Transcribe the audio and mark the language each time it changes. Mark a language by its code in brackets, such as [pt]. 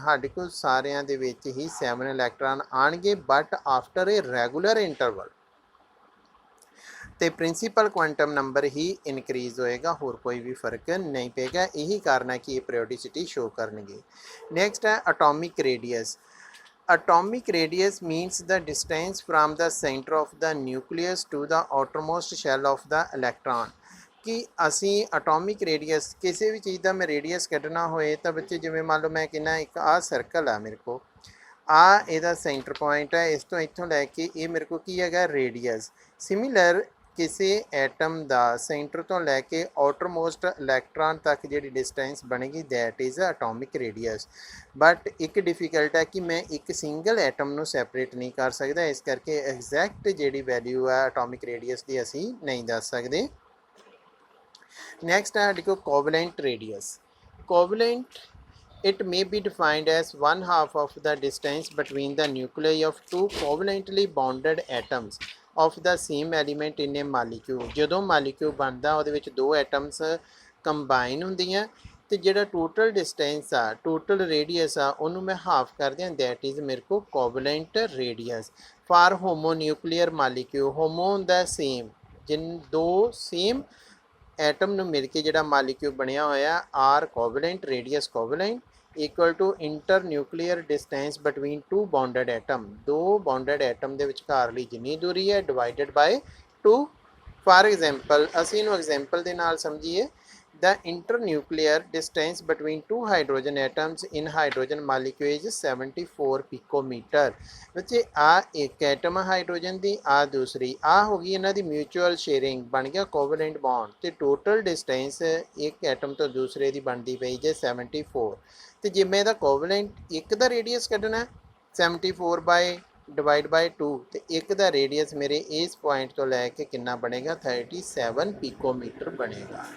[pa] ਸਾਡੇ ਕੋਲ ਸਾਰਿਆਂ ਦੇ ਵਿੱਚ ਹੀ 7 ਇਲੈਕਟ੍ਰਾਨ ਆਉਣਗੇ, [en] but after a regular interval, [pa] ਤੇ ਪ੍ਰਿੰਸੀਪਲ ਕੁਆਂਟਮ ਨੰਬਰ ਹੀ ਇਨਕਰੀਜ਼ ਹੋਏਗਾ, ਹੋਰ ਕੋਈ ਵੀ ਫਰਕ ਨਹੀਂ ਪਏਗਾ। ਇਹੀ ਕਾਰਨ ਹੈ ਕਿ ਇਹ ਪੀਰੀਓਡਿਸਿਟੀ ਸ਼ੋ ਕਰਨਗੇ। ਨੈਕਸਟ ਹੈ atomic radius. [en] Atomic radius means the distance from the center of the nucleus to the outermost shell of the electron। [pa] ਕਿ ਅਸੀਂ ਅਟੋਮਿਕ ਰੇਡੀਅਸ ਕਿਸੇ ਵੀ ਚੀਜ਼ ਦਾ ਮੈਂ ਰੇਡੀਅਸ ਕੱਢਣਾ ਹੋਏ ਤਾਂ ਬੱਚੇ ਜਿਵੇਂ ਮੰਨ ਲਓ ਮੈਂ ਕਹਿੰਦਾ ਇੱਕ ਆਹ ਸਰਕਲ ਆ ਮੇਰੇ ਕੋਲ, ਆ ਇਹਦਾ ਸੈਂਟਰ ਪੁਆਇੰਟ ਹੈ, ਇਸ ਤੋਂ ਇੱਥੋਂ ਲੈ ਕੇ ਇਹ ਮੇਰੇ ਕੋਲ ਕੀ ਹੈਗਾ ਰੇਡੀਅਸ। ਸਿਮਿਲਰ ਕਿਸੇ ਐਟਮ ਦਾ ਸੈਂਟਰ ਤੋਂ ਲੈ ਕੇ ਆਊਟਰਮੋਸਟ ਇਲੈਕਟ੍ਰਾਨ ਤੱਕ ਜਿਹੜੀ ਡਿਸਟੈਂਸ ਬਣੇਗੀ [en] That is atomic radius. [pa] But ਇੱਕ ਡਿਫੀਕਲਟ ਹੈ ਕਿ ਮੈਂ ਇੱਕ ਸਿੰਗਲ ਐਟਮ ਨੂੰ ਸੈਪਰੇਟ ਨਹੀਂ ਕਰ ਸਕਦਾ, ਇਸ ਕਰਕੇ ਐਗਜ਼ੈਕਟ ਜਿਹੜੀ ਵੈਲਿਊ ਹੈ ਅਟੋਮਿਕ ਰੇਡੀਅਸ ਦੀ ਅਸੀਂ ਨਹੀਂ ਦੱਸ ਸਕਦੇ। ਨੈਕਸਟ ਹੈ ਸਾਡੇ ਕੋਲ covalent radius. [en] Covalent it may be defined as 1/2 of the distance between the nuclei of two covalently bonded atoms of the same element in a molecule। [pa] ਜਦੋਂ ਮਾਲੀਕਿਊਲ ਬਣਦਾ ਉਹਦੇ ਵਿੱਚ ਦੋ ਐਟਮਸ ਕੰਬਾਈਨ ਹੁੰਦੀਆਂ ਅਤੇ ਜਿਹੜਾ ਟੋਟਲ ਡਿਸਟੈਂਸ ਆ, ਟੋਟਲ ਰੇਡੀਅਸ ਆ, ਉਹਨੂੰ ਮੈਂ ਹਾਫ ਕਰ ਦਿਆਂ, ਦੈਟ ਇਜ਼ ਮੇਰੇ ਕੋਲ covalent radius. [en] for homo nuclear molecule, homo ਹੁੰਦਾ same, [pa] ਦੋ ਸੇਮ ਐਟਮ ਨੂੰ ਮਿਲ ਕੇ ਜਿਹੜਾ ਮਾਲੀਕਿਊਲ ਬਣਿਆ ਹੋਇਆ [en] R covalent, radius covalent equal to inter nuclear distance between two bonded atom. [pa] ਦੋ ਬੌਂਡਡ ਐਟਮ ਦੇ ਵਿਚਕਾਰਲੀ ਜਿੰਨੀ ਦੂਰੀ ਹੈ ਡਿਵਾਈਡਡ ਬਾਏ 2। ਫਾਰ ਐਗਜ਼ਾਮਪਲ ਅਸੀਂ ਇਹਨੂੰ ਐਗਜ਼ਾਮਪਲ ਦੇ ਨਾਲ ਸਮਝੀਏ, [en] the internuclear distance between two hydrogen atoms in hydrogen molecule is 74 picometer। [pa] ਬੱਚੇ ਆ ਇੱਕ ਐਟਮ ਹਾਈਡਰੋਜਨ ਦੀ, ਆ ਦੂਸਰੀ, ਆ ਹੋ ਗਈ ਇਹਨਾਂ ਦੀ ਮਿਊਚੁਅਲ ਸ਼ੇਅਰਿੰਗ, ਬਣ ਗਿਆ ਕੋਵਲੈਂਟ ਬੌਂਡ, ਤੇ ਟੋਟਲ ਡਿਸਟੈਂਸ ਇੱਕ ਐਟਮ ਤੋਂ ਦੂਸਰੇ ਦੀ ਬਣਦੀ ਪਈ ਜੇ 74। ਤੇ ਜੇ ਮੈਂ ਇਹਦਾ ਕੋਵਲੈਂਟ ਇੱਕ ਦਾ ਰੇਡੀਅਸ ਕੱਢਣਾ 74 ਬਾਏ ਡਿਵਾਈਡ ਬਾਈ 2, ਤੇ ਇੱਕ ਦਾ ਰੇਡੀਅਸ ਮੇਰੇ ਇਸ ਪੁਆਇੰਟ ਤੋਂ ਲੈ ਕੇ ਕਿੰਨਾ ਬਣੇਗਾ 37 ਪਿਕੋਮੀਟਰ ਬਣੇਗਾ।